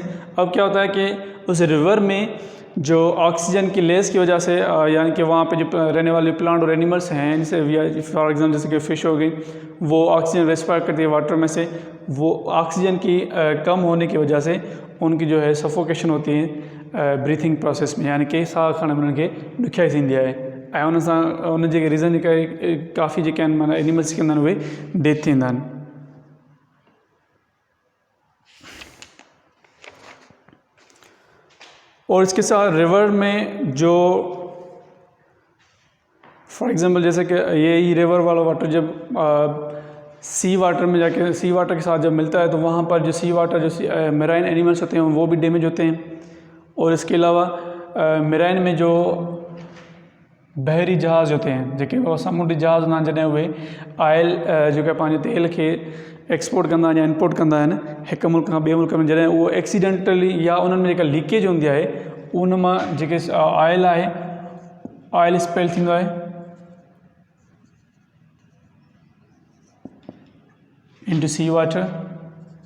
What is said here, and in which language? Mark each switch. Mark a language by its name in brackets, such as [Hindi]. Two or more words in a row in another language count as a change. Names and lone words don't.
[Urdu] اب کیا ہوتا ہے کہ اس ریور میں جو آکسیجن کی لیس کی وجہ سے، یعنی کہ وہاں پہ جو رہنے والے پلانٹ اور اینیملز ہیں، جیسے [English] for example [Urdu] جیسے کہ فش ہو گئی، وہ آکسیجن ریسپائر کرتی ہے واٹر میں سے، وہ آکسیجن کی کم ہونے کی وجہ سے ان کی جو ہے سفوکیشن ہوتی ہے [English] breathing process [Urdu] میں, [Sindhi] यानी कि साह खणण में उनखे ॾुखियाई थींदी आहे ऐं उन सां उन जे रीज़न जेका काफ़ी जेके आहिनि माना एनिमल्स जेके हूंदा आहिनि उहे डेथ थींदा आहिनि। [Urdu] اور اس کے ساتھ ریور میں جو [English] for example [Urdu] جیسے کہ یہ ریور والا واٹر جب [English] sea water [Urdu] میں جا کے, [English] sea water [Urdu] کے ساتھ جب ملتا ہے، تو وہاں پر جو [English] sea water, [Urdu] جو [English] marine animals [Urdu] ہوتے ہیں وہ بھی ڈیمیج ہوتے ہیں. اور اس کے علاوہ میرین میں جو بحری جہاز ہوتے ہیں, [Sindhi] जेके समुंडी जहाज़ ना जॾहिं उहे ऑयल जेका पंहिंजे तेल खे एक्सपोर्ट कंदा आहिनि या इम्पोर्ट कंदा आहिनि हिकु मुल्क खां ॿिए मुल्क में, जॾहिं उहो एक्सीडेंटली या उन्हनि में जेका लीकेज हूंदी आहे उन मां जेके ऑयल आहे, [English] oil spill [Sindhi] थींदो आहे [English] into sea water,